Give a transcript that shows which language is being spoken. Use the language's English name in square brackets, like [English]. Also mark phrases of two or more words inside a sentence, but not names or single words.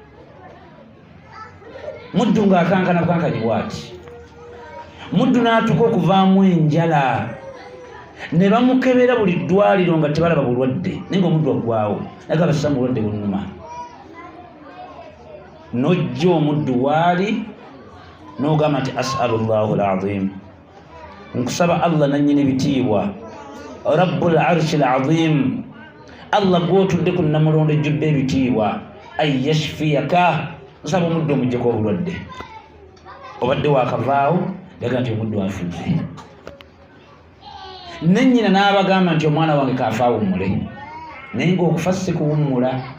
[Ganda] muddu ng'akankana bukankanyi bw'ati, muddu n'atuuka okuvaamu enjala, ne bamukebera buli ddwaliro nga tebalaba bulwadde, naye ng'omuddu aggwaawo naga bassa mu bulwadde bunnuma. Nojja omuddu waali n'ogamba nti [Arabic] أسأل الله العظيم, [Ganda] nkusaba Allah nannyini bitiibwa, [Arabic] رب العرش العظيم, [Ganda] Allah gw'otudde ku namulondo ejjudde ebitiibwa, [Arabic] أن يشفيك, [Ganda] nsaba omuddu omuggyeko obulwadde. Obadde wakavaawo yaga nti omuddu afudde, nennyina n'abagamba nti omwana wange kaafa awummule, naye ng'okufa si kuwummula.